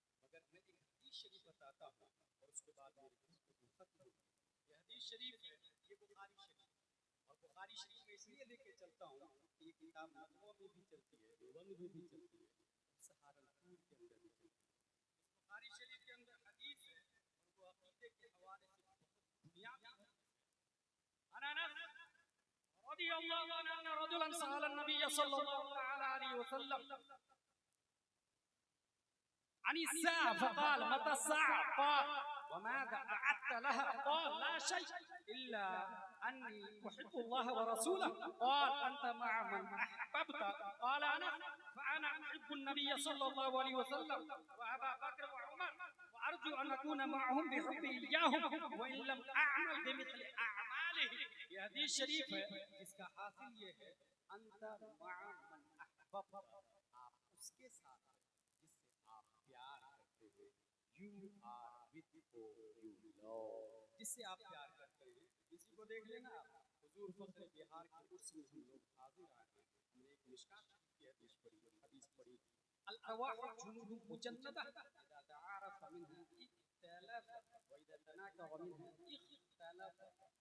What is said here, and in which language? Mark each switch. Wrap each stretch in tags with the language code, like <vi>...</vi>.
<hi>मगर मैं एक हदीस शरीफ बताता हूँ और उसके बाद ये हदीस शरीफ है, ये बुखारी शरीफ, और बुखारी शरीफ में इसलिए लेके चलता हूँ कि ये किताब मजमू में भी चलती है, देवबंद में भी चलती है, सहारनपुर के अंदर भी चलती है। बुखारी शरीफ के अंदर हदीस है और वो अकीदे के हवाले से बहुत बुनियादी है।</hi> <ar>अनस रज़ियल्लाहु अन्हु अन्ना रजुलन सअल नबी सल्लल्लाहु अलैहि वसल्लम عن الساعة فقال متى الساعة؟ قال وماذا أعدت لها؟ قال لا شيء إلا أني أحب الله ورسوله. قال أنت مع من أحببت؟ قال أنا فأنا أحب النبي صلى الله عليه وسلم وأبا بكر وعمر وأرجو أن أكون معهم بحبي إياهم وإن لم أعمل بمثل أعماله.</ar> <hi>ये हदीस शरीफ है जिसका हासिल ये है,</hi> <ar>अंत मअ मन अहबब्त,</ar> <hi>आप उसके साथ जिससे आप प्यार करते हैं,</hi> <en>you are with you love,</en> <hi>जिससे आप प्यार करते हैं। किसी को देख लेना आप, हुजूर फख्र बिहार के उर्स में हम लोग हाजिर आए हैं, हमने एक मिशकात की हदीस पढ़ी,</hi> <ar>अल अरवाह जुनूदुन मुजन्नदा इज़ा तआरफ मिनहा इख्तलफ</ar> <hi>व इज़ा तनाकह मिनहा इख्तलफ।</hi>